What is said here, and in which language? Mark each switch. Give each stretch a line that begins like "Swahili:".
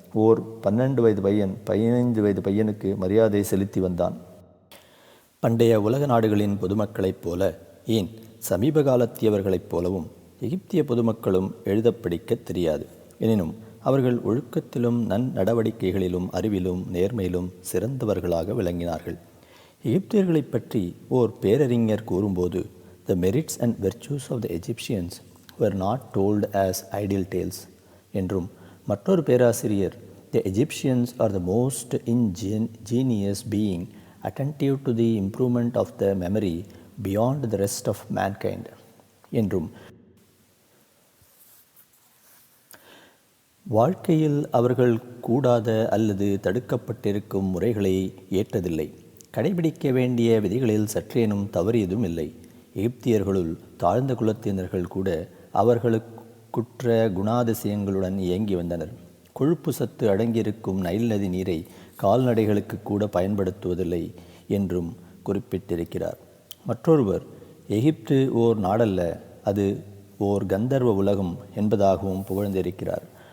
Tamil: ஓர் 12 வயது பையன் 15 வயது பையனுக்கு மரியாதை செலுத்தி வந்தான். பண்டைய உலக நாடுகளின் பொதுமக்களைப் போல, ஏன் சமீப காலத்தியவர்களைப் போலவும் எகிப்திய பொதுமக்களும் எழுதப் படிக்கத் தெரியாது. எனினும் அவர்கள் ஒழுக்கத்திலும் நன்னடவடிக்கைகளிலும் அறிவிலும் நேர்மையிலும் சிறந்தவர்களாக விளங்கினார்கள். எகிப்தியர்களைப் பற்றி ஓர் பேரறிஞர் கூறும்போது,
English: "The merits and virtues of the Egyptians were not told as idle tales"
Tamil: என்றும், மற்றொரு பேராசிரியர்,
English: "The Egyptians are the most ingenious being, attentive to the improvement of the memory beyond the rest of mankind"
Tamil: என்றும், வாழ்க்கையில் அவர்கள் கூடாத அல்லது தடுக்கப்பட்டிருக்கும் முறைகளை ஏற்றதில்லை, கடைபிடிக்க வேண்டிய விதிகளில் சற்றேனும் தவறியதும் இல்லை. எகிப்தியர்களுள் தாழ்ந்த குலத்தினர்கள் கூட அவர்களுக்குற்ற குணாதிசயங்களுடன் இயங்கி வந்தனர். கொழுப்பு சத்து அடங்கியிருக்கும் நைல் நதி நீரை கால்நடைகளுக்கு கூட பயன்படுத்துவதில்லை என்றும் குறிப்பிட்டிருக்கிறார். மற்றொருவர், எகிப்து ஓர் நாடல்ல, அது ஓர் கந்தர்வ உலகம் என்பதாகவும் புகழ்ந்திருக்கிறார்.